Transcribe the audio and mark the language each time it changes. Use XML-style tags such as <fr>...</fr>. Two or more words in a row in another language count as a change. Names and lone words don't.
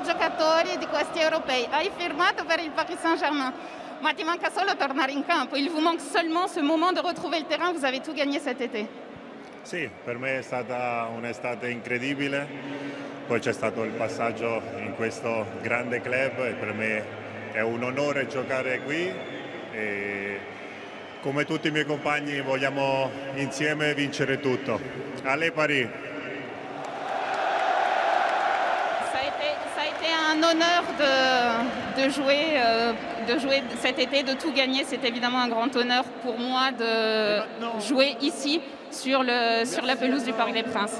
<it>giocatore di questi europei, hai firmato per il Paris Saint-Germain, ma ti manca solo tornare in campo,</it> <fr>il vous manque seulement ce moment de retrouver le terrain, vous avez tout gagné cet été.</fr> <it>Sì, per me è stata un'estate incredibile, poi c'è stato il passaggio in questo grande club e per me è un onore giocare qui e come tutti i miei compagni vogliamo insieme vincere tutto.</it> <fr>Allez Paris! Ça a été un honneur de jouer cet été, de tout gagner. C'est évidemment un grand honneur pour moi de jouer ici sur la pelouse du Parc des Princes.</fr>